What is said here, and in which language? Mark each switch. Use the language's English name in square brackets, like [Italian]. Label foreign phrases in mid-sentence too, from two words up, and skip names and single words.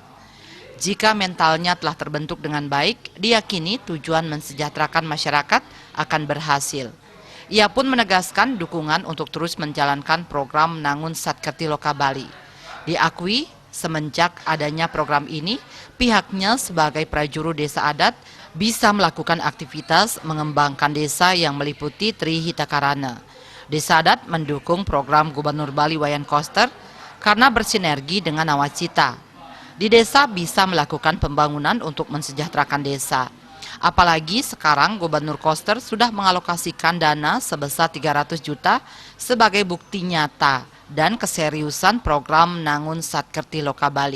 [Indonesian] Jika mentalnya telah terbentuk dengan baik, diyakini tujuan mensejahterakan masyarakat akan berhasil. Ia pun menegaskan dukungan untuk terus menjalankan program Nangun Satkerti Loka Bali. Diakui, semenjak adanya program ini, pihaknya sebagai prajuru desa adat bisa melakukan aktivitas mengembangkan desa yang meliputi Trihitakarana. Desa adat mendukung program Gubernur Bali Wayan Koster karena bersinergi dengan Nawacita. Di desa bisa melakukan pembangunan untuk mensejahterakan desa. Apalagi sekarang Gubernur Koster sudah mengalokasikan dana sebesar 300 juta sebagai bukti nyata dan keseriusan program Nangun Satkerti Loka Bali.